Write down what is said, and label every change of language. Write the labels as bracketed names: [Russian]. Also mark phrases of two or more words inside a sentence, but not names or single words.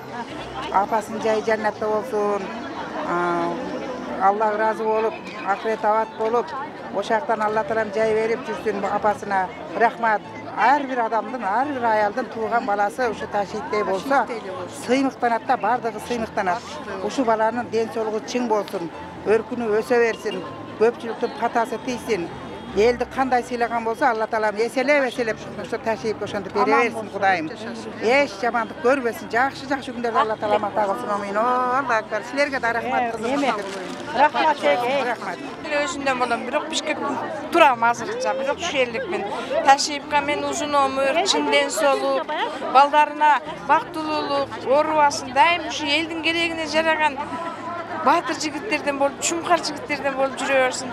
[Kyrgyz] Апасын жай жаннатта болсун. Аллах разы болуп, акырет абат болуп, ошактан Алла таалам жай берип жүрсүн апасына. Рахмат. Ар бир адамдын, ар бир аялдын тууган баласы ушу Ташиевдей болсо, сыймыктанат да, бардыгы сыймыктанат. Ушу баланын ден соолугу чың болсун, өркүнү өсө берсин, көпчүлүктүн катасы тийсин. Элди кандай сыйлаган болсо Аллах Таала эселеп ушу Ташиевке ошентип бере берсин Кудайым. Эч жамандык көрбөсүн. Жакшы күндөрдө Allah Taala мата кылсын. Амин. Алла акбар. Силерге да рахмат кызым. Рахмат. Рахмат. Өзүндөн болом, бирок Бишкек турам азырынча, бирок ушул элдикмин. Ташиевке мен узун өмүр, чын ден соолук, балдарына бактылуулук, оорубасын, дайым ушу элдин керегине жараган Баатыр жигиттерден болуп, чумкар жигиттерден болуп жүрө берсин.